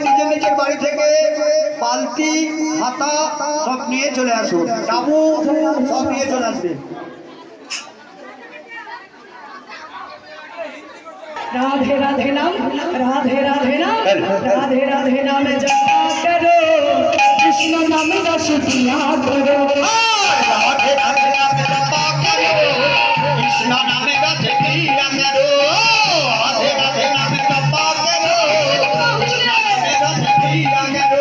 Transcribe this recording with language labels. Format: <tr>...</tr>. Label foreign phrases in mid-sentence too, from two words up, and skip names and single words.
<bn>নিজের বাড়ি থেকে বালতি হাতা সব নিয়ে চলে আসুন, তাবু সব নিয়ে চলে আসবে।</bn> <hi>राधे राधे नाम राधे राधे नाम राधे राधे नाम जपा करो कृष्ण नाम रस पिया करो राधे राधे नाम जपा करो कृष्ण नाम रस पिया करो राधे राधे नाम जपा करो कृष्ण नाम रस पिया करो</hi>